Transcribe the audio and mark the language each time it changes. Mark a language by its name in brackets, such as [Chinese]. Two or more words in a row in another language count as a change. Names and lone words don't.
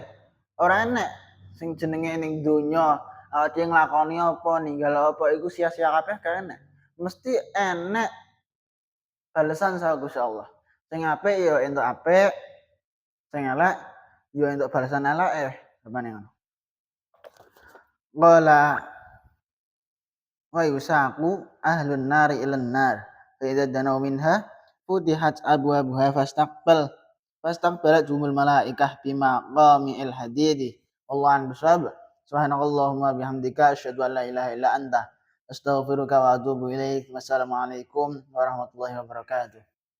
[Javanese] Ora enek sing jenenge ning donya awake dhewe nglakoni apa, ninggal apa iku sia-sia kabeh gak enek. Mesti enek balasan saka Gusti Allah. Sing apik ya entuk apik, sing elek ya entuk balasan eleke. Sampeyan ngono. [Arabic] قال ويساق أهل النار إلى النار. فإذا دنوا منها فتحت أبوابها فاستقبل فاستقبلتهم الملائكة بمقامع الحديد والله أعلم بالصواب. سبحانك اللهم بحمدك أشهد أن لا إله إلا أنت أستغفرك وأتوب إليك. والسلام عليكم ورحمة الله وبركاته.